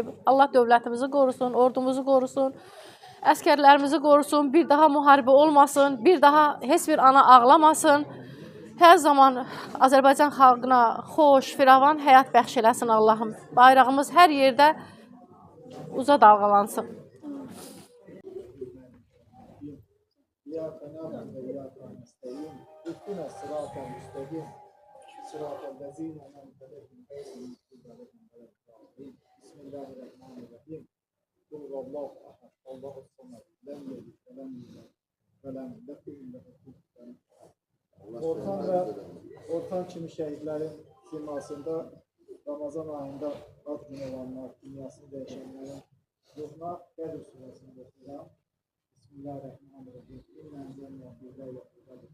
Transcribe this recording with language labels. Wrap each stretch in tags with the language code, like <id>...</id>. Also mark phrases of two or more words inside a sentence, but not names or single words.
<az>Allah dövlətimizi qorusun, ordumuzu qorusun, əskərlərimizi qorusun, bir daha müharibə olmasın, bir daha heç bir ana ağlamasın. Hər zaman Azərbaycan xalqına xoş, firavan həyat bəxş eləsin Allahım. Bayrağımız hər yerdə uza dalğalansın.</az> <ar>اهدنا الصراط المستقيم صراط الذين أنعمت عليهم غير المغضوب عليهم ولا الضالين بسم الله الرحمن الرحيم قل هو الله أحد الله الصمد لم يلد ولم يولد ولم يكن له كفوا أحد.</ar> <az>Orxan kimi şəhidlərin simasında Ramazan ayında ad günü olanlar, dünyasını dəyişənlərin ruhuna Qədr surəsini oxuyuram.</az> <ar>بسم الله الرحمن الرحيم إنا أنزلناه في ليلة القدر.</ar>